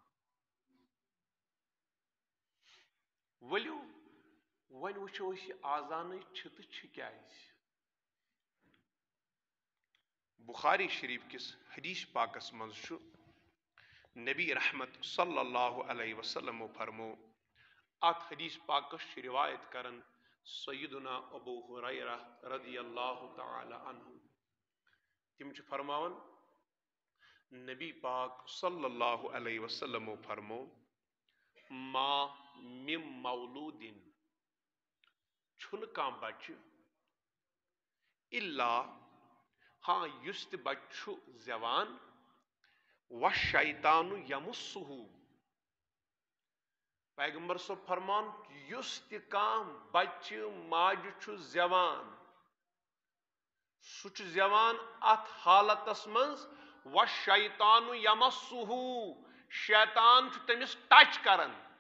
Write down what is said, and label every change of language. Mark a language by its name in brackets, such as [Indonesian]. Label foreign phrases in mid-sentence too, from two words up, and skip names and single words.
[Kashmiri] ؤلِو وۄنۍ وٕچھو أسۍ یہِ آزانٕے چھِ تہٕ چھِ کیٛازِ بخاری شریف کس حدیث پاکس منٛز چھُ نبی رحمت [Arabic] صلی اللہ علیہ وسلم [Kashmiri] فرمو ات حدیث پاکس چھِ روایت کرن سیدنا ابو ہریرہ [Arabic] رضی اللہ تعالی عنہ [Kashmiri] تم چھِ فرماون نبی پاک [Arabic] صلی اللہ علیہ وسلم [Kashmiri] فرمو [Arabic] ما من مولود [Kashmiri] چھُنہٕ کانٛہہ بچہ الا ہاں یُس تہِ بچہ چھُ زیوان والشیطان یمسہ پیغمبر صٲب فرمان یُس تہِ کانٛہہ بچہ ماجہِ چھُ زیوان سُہ چھُ زیوان اتھ حالتس منٛز والشیطان یمسہ شیطان چھُ تٔمِس ٹچ کران